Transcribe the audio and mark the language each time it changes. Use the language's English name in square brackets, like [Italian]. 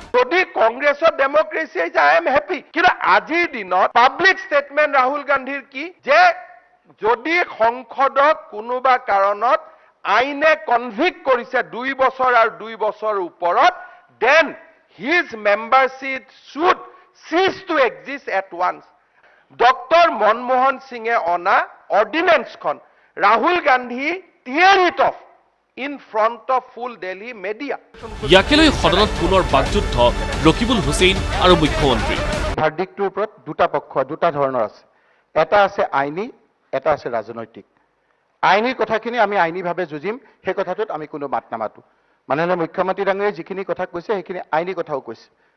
[Assamese] যদি কংগ্ৰেছৰ ডেমক্ৰেচি হৈছে [English] I am happy, [Assamese] কিন্তু আজিৰ দিনত পাব্লিক ষ্টেটমেণ্ট ৰাহুল গান্ধীৰ কি যে যদি সংসদক কোনোবা কাৰণত আইনে কনভিক্ট কৰিছে 2 বছৰ আৰু 2 বছৰৰ ওপৰত, [English] Then his membership should cease to exist at once. [Assamese] Doctor Manmohan সিঙে অনা অৰ্ডিনেন্সখন Rahul Gandhi [English] tear it off in front of full Delhi media. [Assamese] ইয়াকে লৈ সদনত পুনৰ বাকযুদ্ধ ৰকিবুল হুছেইন আৰু মুখ্যমন্ত্ৰী। ভাৰ্ডিকটোৰ ওপৰত দুটা পক্ষ, দুটা ধৰণৰ আছে। এটা আছে আইনী, এটা আছে ৰাজনৈতিক। আইনীৰ কথাখিনি আমি আইনীভাৱে যুঁজিম, সেই কথাটোত আমি কোনো মাত নামাতো। মাননীয় মুখ্যমন্ত্ৰী ডাঙৰীয়াই যিখিনি কথা কৈছে সেইখিনি আইনী কথাও কৈছে।